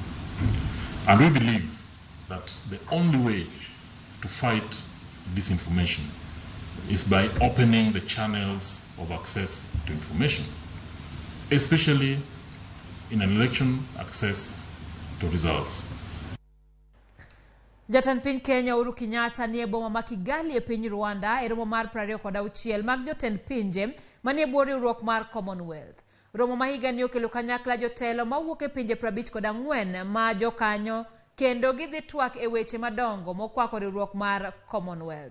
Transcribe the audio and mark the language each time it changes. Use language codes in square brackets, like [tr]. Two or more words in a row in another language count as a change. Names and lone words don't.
[en] And we believe that the only way to fight disinformation is by opening the channels of access to information, especially in an election, access to results. [luo] Jatend piny Kenya Uhuru Kenyatta nie boma ma Kigali e piny Rwanda e romo mar 26 mag jotend pinje manie bwo riwruok mar Commonwealth. Romo ma higa ni okelo kanyakla jotelo mawuok e pinje 54 ma jokanyo kendo gidhi twak e weche madongo mokwako riwruok mar Commonwealth.